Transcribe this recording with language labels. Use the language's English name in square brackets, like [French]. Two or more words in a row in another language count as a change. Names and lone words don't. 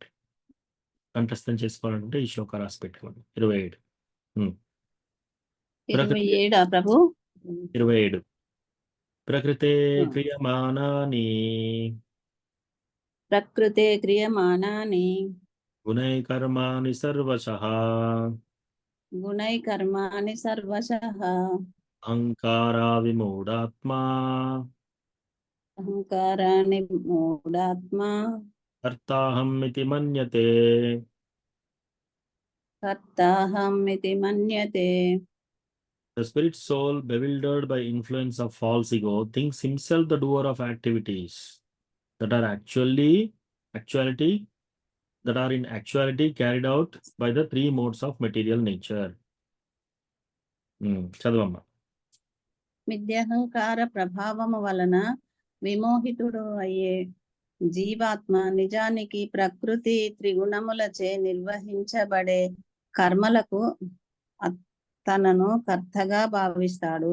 [Telugu] కంఠస్థం చేసుకోవాలంటే ఈ శ్లోక రాసి పెట్టుకోండి. 27. 27 ప్రభు. [Sanskrit] 27. ప్రకృతే క్రియమానాని ప్రకృతే క్రియమానాని గుణై కర్మాణి సర్వశః గుణై కర్మాణి సర్వశః అహంకారా విమూఢాత్మా అహంకారాన్ని మూఢాత్మా కర్తాహం ఇతి మన్యతే. కర్తాహమితి మన్యతే. [English] The spirit soul, bewildered by influence of false ego, thinks himself the doer of activities that are in actuality carried out by the three modes of material nature. [Telugu] చదవమ్మా. మిథ్యాహంకార ప్రభావము వలన విమోహితుడు అయ్యే జీవాత్మ నిజానికి ప్రకృతి త్రిగుణములచే నిర్వహించబడే కర్మలకు తనను కర్తగా భావిస్తాడు.